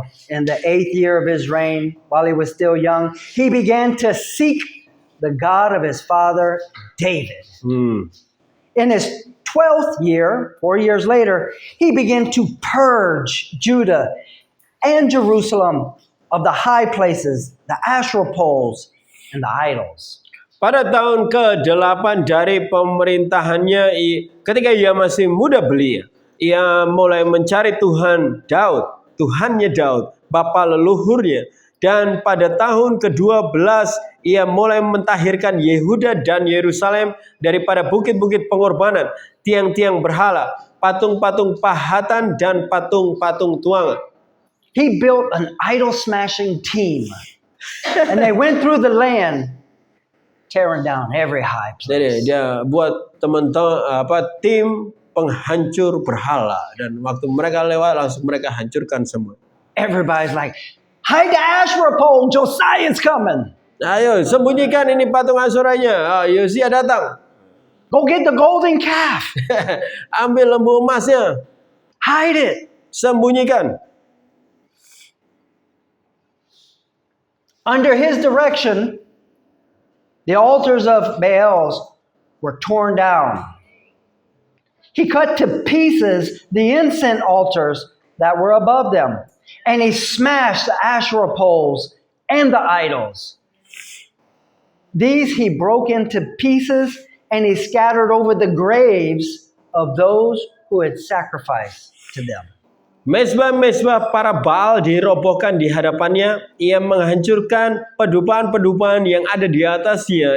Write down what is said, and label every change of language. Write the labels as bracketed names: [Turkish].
[English] In the 8th year of his reign, while he was still young, he began to seek the God of his father David. In his 12th year, 4 years later, he began to purge Judah and Jerusalem of the high places, the Asherah poles, and the idols. [Indonesian] Pada tahun ke-8 dari pemerintahannya, ketika ia masih muda belia, ia mulai mencari Tuhannya Daud, bapa leluhurnya. Dan pada tahun ke-12, ia mulai mentahirkan Yehuda dan Yerusalem daripada bukit-bukit pengorbanan, tiang-tiang berhala, patung-patung pahatan, dan patung-patung tuangan. [English] He built an idol-smashing team, and they went through the land, tearing down every high place. [Indonesian] Jadi dia buat tim penghancur berhala dan waktu mereka lewat langsung mereka hancurkan semua. [English] Everybody's like, hide the Asherah pole, Josiah's coming. [Indonesian] Ayo sembunyikan ini patung Asuranya. Yosia datang. [English] Go get the golden calf. [Indonesian] Ambil lembu emasnya. [English] Hide it. [Indonesian] Sembunyikan. [English] Under his direction, the altars of Baals were torn down. He cut to pieces the incense altars that were above them, and he smashed the Asherah poles and the idols. These he broke into pieces and he scattered over the graves of those who had sacrificed to them. [Indonesian] Mezbah-mezbah para Baal dirobohkan di hadapannya. Ia menghancurkan pedupan-pedupan yang ada di atasnya.